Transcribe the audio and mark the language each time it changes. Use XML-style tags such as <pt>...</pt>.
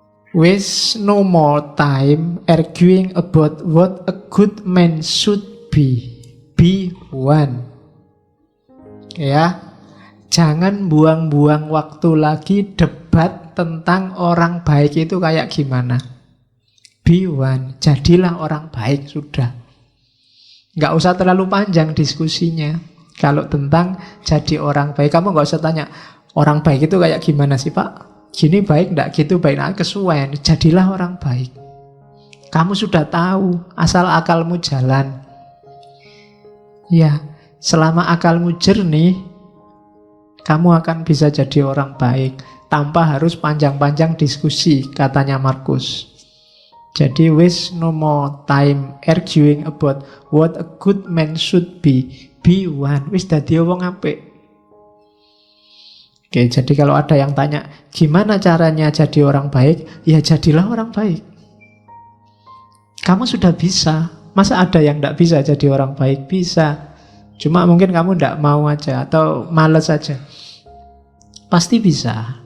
<en>Waste no more time arguing about what a good man should be. Be one. Ya.</en> <id>Jangan buang-buang waktu lagi debat tentang orang baik itu kayak gimana.</id> <en>Be one,</en> <id>jadilah orang baik sudah. Nggak usah terlalu panjang diskusinya. Kalau tentang jadi orang baik, kamu nggak usah tanya, orang baik itu kayak gimana sih Pak? Gini baik nggak, gitu baik nggak,</id> <jv>kesuwen.</jv> <id>Jadilah orang baik. Kamu sudah tahu, asal akalmu jalan. Ya, selama akalmu jernih, kamu akan bisa jadi orang baik tanpa harus panjang-panjang diskusi, katanya Marcus.</id> <en>Jadi waste no more time arguing about what a good man should be. Be one.</en> <jv>Wis dadi wong apik.</jv> <id>Oke, jadi kalau ada yang tanya, gimana caranya jadi orang baik? Ya jadilah orang baik. Kamu sudah bisa. Masa ada yang tidak bisa jadi orang baik? Bisa. Cuma mungkin kamu tidak mau aja atau malas aja. Pasti bisa.</id>